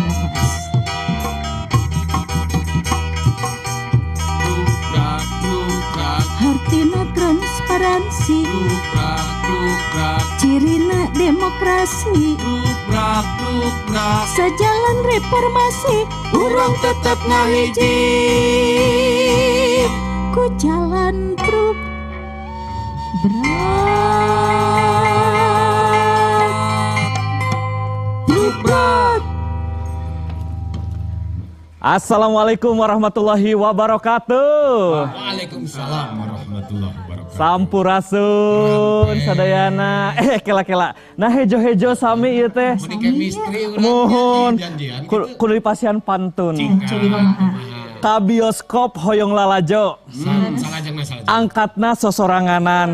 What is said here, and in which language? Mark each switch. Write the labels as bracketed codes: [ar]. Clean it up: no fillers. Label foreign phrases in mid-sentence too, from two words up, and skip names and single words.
[su] hartina transparansi cirina demokrasi sejalan reformasi urang tetep ngahiji ku jalan brugbrag. [ar] السلام عليكم ورحمة الله وبركاته. وعليكم السلام ورحمة الله وبركاته. [su] Sampurasun sadayana kela-kela. Nah hejo-hejo sami ieu teh. Mohon kudu dipasihan pantun. Ka bioskop hoyong lalajo. Angkatna sosoranganan.